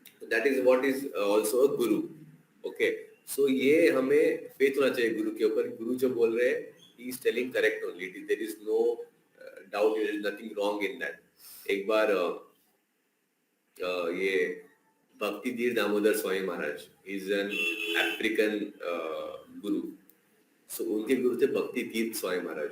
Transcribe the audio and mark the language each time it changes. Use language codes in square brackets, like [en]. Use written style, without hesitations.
[en] That is what is also a guru. [hi] Okay, so ये हमें faith होना चाहिए गुरु के ऊपर. गुरु जो बोल रहे हैं, [en] he is telling correct only. There is no doubt, there is nothing wrong in that. [hi] एक बार ये [en] Bhakti Dhira Damodara Swami Maharaj is an African guru. [hi] So उनके गुरु थे भक्ति तीर्थ स्वामी महाराज.